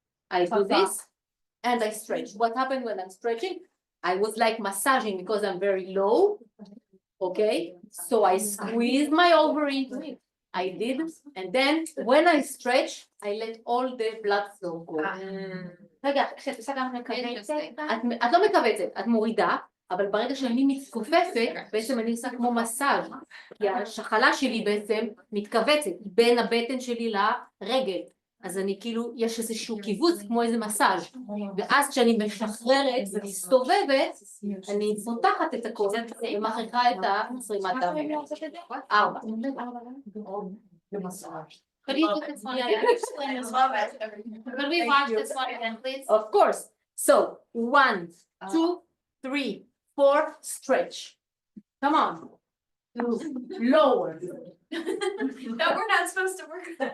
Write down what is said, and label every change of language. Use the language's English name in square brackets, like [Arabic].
[English] I do this and I stretch. What happened when I'm stretching? I was like massaging because I'm very low. Okay, so I squeeze my ovary. I did, and then when I stretch, I let all the blood flow go. [Hebrew] רגע, כשאת עושה גם מכווצת, את לא מכווצת, את מורידה, אבל ברגע שאני מתכופפת, בעצם אני עושה כמו מסאז', כי השחלה שלי בעצם מתכווצת בין הבטן שלי לרגל, אז אני כאילו, יש איזשהו קיבוץ כמו איזה מסאז', ואז כשאני משחררת ומסתובבת, אני פותחת את הכל ומכריחה את הזרימת דם. [English] 4. Could you put this one again? Explain this one. Could we watch this one again, please? Of course. So 1, 2, 3, 4, stretch. Come on. 2, lower. No, we're not supposed to work.